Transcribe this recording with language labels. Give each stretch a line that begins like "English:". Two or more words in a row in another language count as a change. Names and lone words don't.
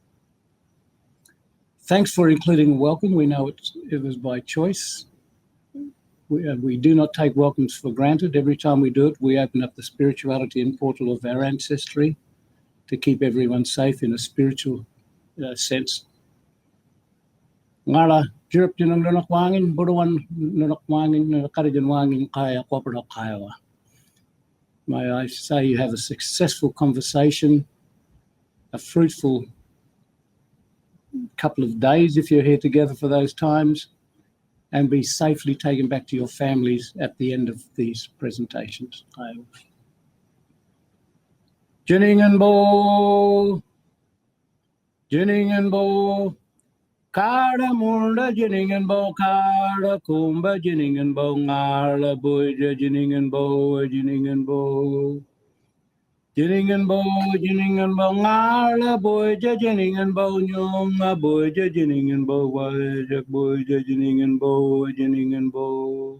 English: Thanks for including a welcome. We know it was by choice. We do not take welcomes for granted. Every time we do it, we open up the spirituality and portal of our ancestry to keep everyone safe in a spiritual sense.
Nyungar: Ngala jirap jinang nanak wangin buruan nanak wangin nakarijan wangin kaya kopra kaya.
English: May I say you have a successful conversation, a fruitful couple of days if you're here together for those times, and be safely taken back to your families at the end of these presentations.
Nyungar: Jinning and Bo, Jinning and Bo, Kada Munda, Jinning and Bo, Kada Kumba, Jinning and Bo, Ngala Boyja, Jinning and Bo, Jinning and Bo. Jinning and Bo, Jinning and Bo, Ngala Boyja, Jinning and Bo, Nyonga Boyja, Jinning and Bo, Wajak Boyja, Jinning and Bo, Jinning and Bo.